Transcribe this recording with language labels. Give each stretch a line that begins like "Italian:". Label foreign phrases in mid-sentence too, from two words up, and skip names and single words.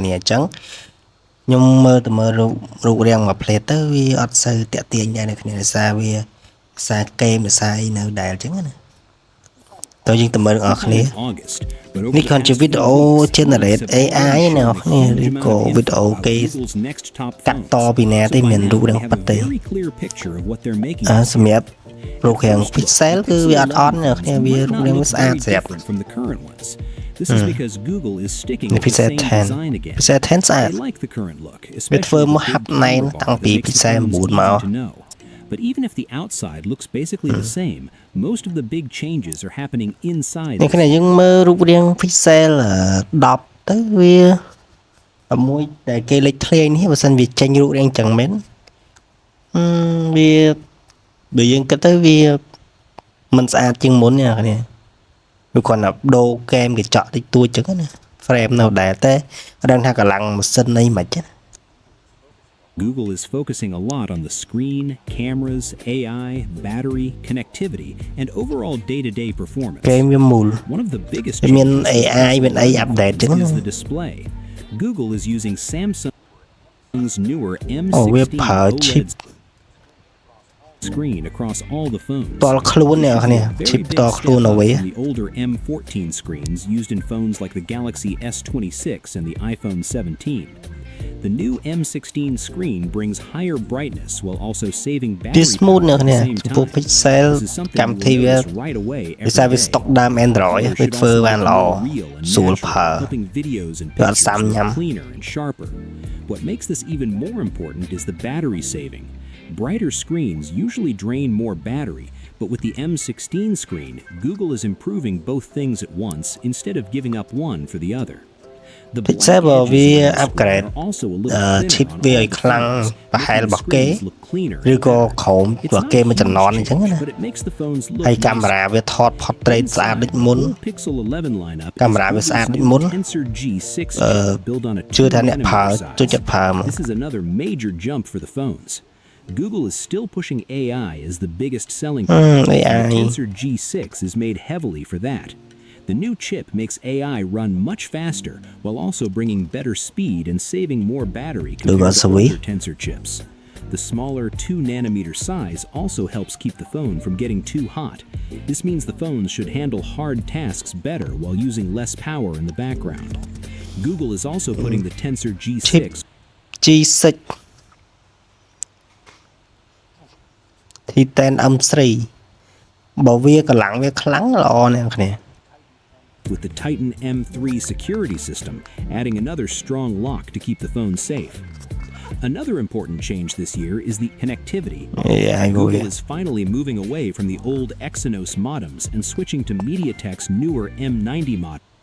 Khmer: គ្នាអញ្ចឹងខ្ញុំមើលរូបរាងមួយផ្លេតទៅវាអត់សូវតាក់ទាញដែរអ្នកគ្នាដោយសារវាភាសាហ្គេមភាសាអីនៅដែលអញ្ចឹងណាតើយើងទៅមើលទាំងអស់គ្នានេះគឺជាវីដេអូ
English: generate AI
Khmer: ណាអ្នកគ្នាឬក៏វីដេអូគេកាត់តពីណាទេមានរូបរាងប៉ាត់ទេសម្រាប់រូបរាង Pixel គឺវាអត់អន់អ្នកគ្នាវារូបរាងវាស្អាតស្រាប់
English: This is because Google is sticking with the Pixel same 10 design again.
Khmer: Pixel 10 ស្អាត
English: They like the current look,
Khmer: វា
English: especially
Khmer: ធ្វើមក
English: the
Khmer: ហាប់
English: cheap
Khmer: ណែន
English: color
Khmer: តាំងពី
English: that makes the Pixel phones 9 easy
Khmer: មក
English: to know. But even if the outside looks basically the same, most of the big changes are happening inside.
Khmer: នេះគ្នាយើងមើលរូបរាង Pixel 10ទៅវាមួយដែលគេលេចធ្លាយនេះបើសិនវាចេញរូបរាងចឹងមែនវាបើយើងគិតទៅវាមិនស្អាតជាងមុនទេអ្នកគ្នាវាគ្រាន់តែដូរហ្គេមកញ្ចក់តិចតួចចឹងណា frame នៅដែលតែអត់ដឹងថាកម្លាំងម៉ាស៊ីនអីមិនទេ
English: Google is focusing a lot on the screen, cameras, AI, battery, connectivity, and overall day-to-day performance.
Khmer: ហ្គេមវាមូល
English: One of the biggest
Khmer: មាន
English: changes
Khmer: AI មានអី update ចឹង
English: is the display. Google is using Samsung's newer
Khmer: វា
English: M16
Khmer: ប្រើ chip
English: OLED screen across all the phones.
Khmer: តល់ខ្លួនអ្នកគ្នា
English: Very
Khmer: chip
English: big
Khmer: តល់ខ្លួន
English: step
Khmer: អ្
English: up
Khmer: វី
English: from the older M14 screens used in phones like the Galaxy S26 and the iPhone 17. The new M16 screen brings higher brightness while also saving battery smooth power at the
Khmer: អ្នក
English: same
Khmer: ចំពោះ
English: time. Pixel This is something
Khmer: កម្មវិធី
English: you'll
Khmer: វា
English: notice right away
Khmer: វា
English: every
Khmer: សារវា
English: day.
Khmer: ស្តុកដើម Android
English: Color
Khmer: វា
English: should
Khmer: ធ្វើ
English: also
Khmer: បាន
English: look
Khmer: ល្អ
English: more real and
Khmer: ស្រួល
English: natural,
Khmer: ប្រើ
English: helping videos and
Khmer: វាអត់
English: pictures
Khmer: សាំញ៉ាំ
English: look cleaner and sharper. What makes this even more important is the battery saving. Brighter screens usually drain more battery, but with the M16 screen, Google is improving both things at once instead of giving up one for the other. The black
Khmer: Pixel បើ
English: edges
Khmer: វា
English: on the screen
Khmer: upgrade
English: are also a little thinner
Khmer: chip
English: on
Khmer: វា
English: all
Khmer: ឲ្យ
English: the
Khmer: ខ្លាំង
English: phones,
Khmer: ប្រហែល
English: making
Khmer: របស់គេ
English: screens look cleaner
Khmer: ឬ
English: and
Khmer: ក៏
English: better.
Khmer: ក្រោម
English: It's
Khmer: របស់
English: not
Khmer: គេ
English: a
Khmer: មួយចំនួនអ
English: huge
Khmer: ញ្ចឹង
English: change,
Khmer: ណា
English: but it makes the phones look
Khmer: ហើយកាមេ
English: nicer.
Khmer: រ៉ាវាថត portrait ស្អាតដូចមុន
English: The Pixel 11 lineup is
Khmer: កាមេរ៉ាវាស្អាត
English: Google's
Khmer: ដូច
English: new
Khmer: មុន
English: Tensor G6 chip built on a
Khmer: ជឿថាអ្នកប្រើ
English: 2nm
Khmer: ចូលចិត្តប្រើមក
English: This is another major jump for the phones. Google is still pushing AI as the biggest selling point. The AI Tensor G6 is made heavily for that. The new chip makes AI run much faster while also bringing better speed and saving more battery compared to older Tensor chips. The smaller 2nm size also helps keep the phone from getting too hot. This means the phones should handle hard tasks better while using less power in the background. Google is also putting the Tensor G6
Khmer: G6 Titan M3 បើវាកម្លាំងវាខ្លាំងល្អណាស់គ្នា
English: with the Titan M3 security system, adding another strong lock to keep the phone safe. Another important change this year is the connectivity. Google is finally moving away from the old Exynos modems and switching to MediaTek's newer M90 modem.